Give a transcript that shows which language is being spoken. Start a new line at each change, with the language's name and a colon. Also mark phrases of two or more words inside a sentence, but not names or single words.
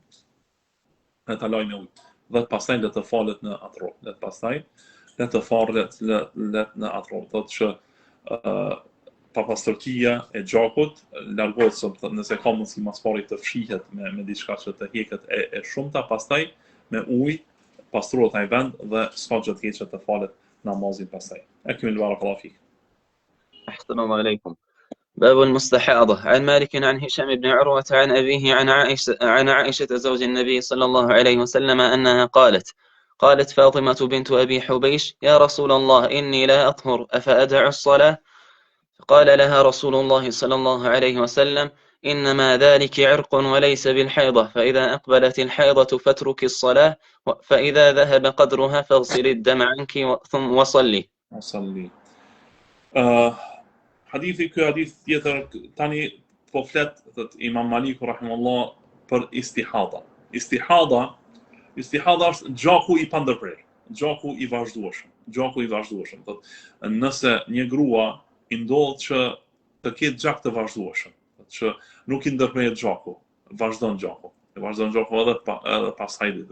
Albanian: në ujë, dhe pastaj le të falet në atë rrobë, le të falet në atë rrobë, thot që papastërtia e gjakut largohet, nëse ka mundësi mas pari të fshihet me diçka që të heket e shumta, pastaj me ujë pastrohet ai vend dhe s'ka gjë të keqe të falet namazin pastaj.
Arabic: أكمل بارك الله فيك. أحسن الله عليكم. باب المستحاضة. عن مالك عن هشام بن عروة عن أبيه عن عائشة زوج النبي صلى الله عليه وسلم أنها قالت فاطمة بنت أبي حبيش: يا رسول الله إني لا أطهر أفأدع الصلاة؟ فقال لها رسول الله صلى الله عليه وسلم: إنما ذلك عرق وليس بالحيضة، فإذا أقبلت الحيضة فاترك الصلاة، فإذا ذهب قدرها فاغسل الدم عنك ثم وصلي.
Albanian: Hadithi tjetër tani po flet Imam Maliku rahimahullah për istihada. Istihada është gjaku I pandërprer, gjaku I vazhdueshëm. Nëse një grua I ndodh që të ketë gjak të vazhdueshëm, që nuk I ndërpret gjaku, vazhdon gjaku edhe pas hajdit.